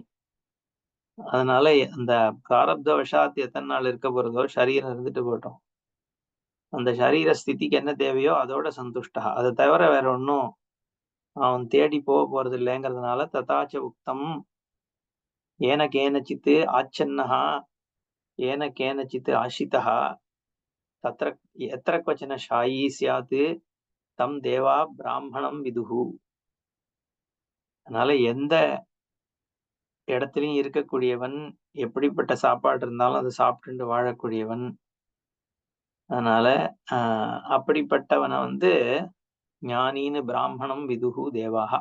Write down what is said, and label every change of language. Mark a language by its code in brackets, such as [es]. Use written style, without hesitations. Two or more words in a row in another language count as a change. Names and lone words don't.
[ta] அதனால அந்த [sa] प्रारब्ध वशात् [ta] எத்தன நாள் இருக்க போறதோ, சரீரம் இருந்துட்டு போட்டும். அந்த சரீர ஸ்திதிக்கு என்ன தேவையோ அதோட சந்துஷ்டா. அத தவிர வேற ஒண்ணும் அவன் தேடி போறதில்லைங்கிறதுனால [sa] तथाच उक्तम् येन केनचित् आच्छन्नः येन केनचित् आशितः तत्र यत्र क्वचन शायी स्यात् तं देवा ब्राह्मणं विदुः. [ta] அதனால எந்த இடத்துலயும் இருக்கக்கூடியவன், எப்படிப்பட்ட சாப்பாடு இருந்தாலும் அதை சாப்பிட்டு வாழக்கூடியவன். அதனால அப்படிப்பட்டவனை வந்து ஞானின்னு [sa] ब्राह्मणं विदुः [ta] தேவாக.